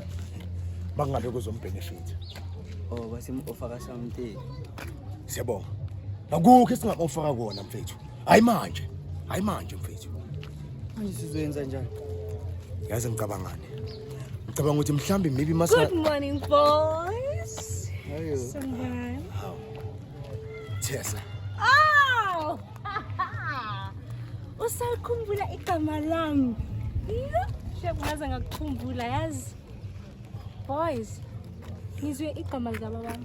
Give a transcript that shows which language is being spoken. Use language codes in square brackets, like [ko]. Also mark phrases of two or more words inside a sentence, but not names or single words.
[zu] Bangabe kuzombenefit. Oh basimofaka something. Siyabonga. Akukho esingakufaka kona mfethu. Hayi manje mfethu. Manje sizoyenza njani? Yazi ngicabangane. Ngicabanga ukuthi mhlambi maybe masa. [en] Good morning, boys. [zu] Hayo. [en] Sunburn. Tessa. Oh! [zu] Usakhumbula igama lami. Shebu ngaze ngakukhumbula yazi. Boys, ngizwe igama lika bami.